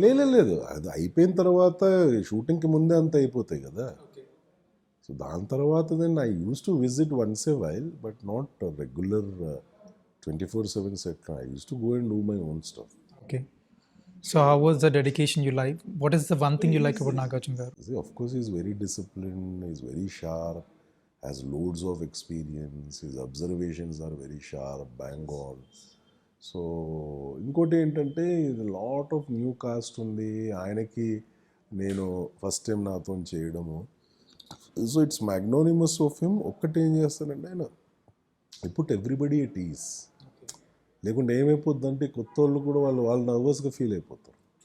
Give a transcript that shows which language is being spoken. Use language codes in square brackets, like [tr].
[te] లేదు అది అయిపోయిన తర్వాత షూటింగ్కి ముందే అంత అయిపోతాయి కదా. [en] so [te] దాని తర్వాత [en] Then I use to visit once a while but not regular 24/7 set. I use to go and do my own stuff. Okay. So how was the dedication you like? What is the one thing you like about Nagarjuna garu? See, of course, he's very disciplined, he's very sharp, has loads of experience, his observations are very sharp, bang on. [te] So ఇంకోటి ఏంటంటే [en] lot of new cast [te] ఉంది ఆయనకి, నేను first time నాతో చేయడము. [en] So it's magnanimous of him. [te] ఒక్కటి ఏం చేస్తానంటే ఆయన [en] Put everybody at ease. [te] లేకుంటే ఏమైపోద్దంటే కొత్త వాళ్ళు కూడా వాళ్ళు నర్వస్గా ఫీల్ అయిపోతారు.